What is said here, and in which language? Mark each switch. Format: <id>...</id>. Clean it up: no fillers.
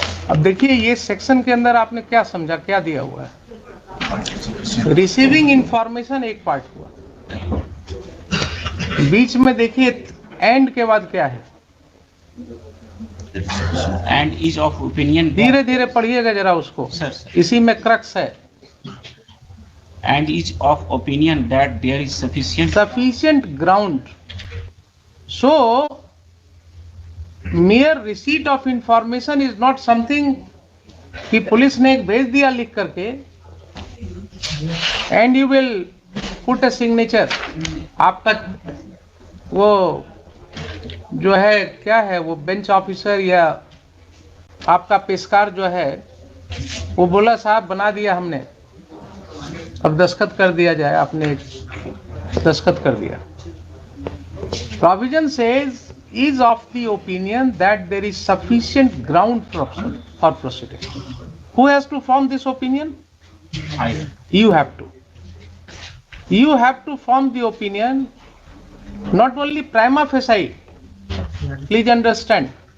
<hi>अब देखिए ये सेक्शन के अंदर आपने क्या समझा, क्या दिया हुआ है? रिसीविंग इंफॉर्मेशन एक पार्ट हुआ, बीच में देखिए एंड के बाद क्या है?</hi> <en>And is of opinion</en> <hi>धीरे धीरे पढ़िएगा जरा उसको,</hi> <en>sir,</en> <hi>इसी में क्रक्स है।</hi> <en>and is of opinion that there is sufficient ground. So mere receipt of information is not something</en> <hi>कि पुलिस ने एक भेज दिया लिख करके</hi> <en>and you will put a signature,</en> <hi>आपका वो जो है क्या है, वो बेंच ऑफिसर या आपका पेशकार जो है वो बोला साहब बना दिया हमने, अब दस्तखत कर दिया जाए, आपने दस्तखत कर दिया।</hi> <en>Provision says is of the opinion that there is sufficient ground for proceeding. Who has to form this opinion? You have to. You have to form the opinion, not only prima facie, please understand.</en>